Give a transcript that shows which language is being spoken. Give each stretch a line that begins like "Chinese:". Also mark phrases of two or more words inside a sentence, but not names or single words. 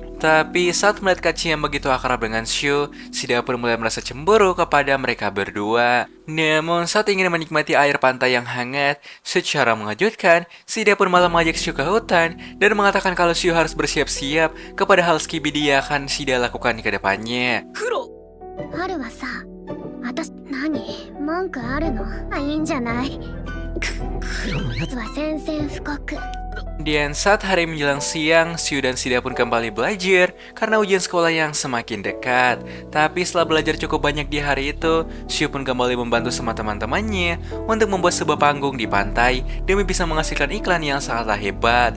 Indonesian: Tapi saat melihat Kachi yang begitu akrab dengan Shu, Shida pun mulai merasa cemburu kepada mereka berdua. Namun saat ingin menikmati air pantai yang hangat, secara mengejutkan, Shida pun malah mengajak Shio ke hutan dan mengatakan kalau Shio harus bersiap-siap kepada hal skibidi yang akan Shida lakukan ke depannya.
Japanese: 春はさ、私何文句あるの？いいんじゃない？黒のやつは宣戦布告。
Indonesian: Dan saat hari menjelang siang, Shio dan Shida pun kembali belajar karena ujian sekolah yang semakin dekat. Tapi setelah belajar cukup banyak di hari itu, Shio pun kembali membantu sama teman-temannya untuk membuat sebuah panggung di pantai demi bisa menghasilkan iklan yang sangatlah hebat.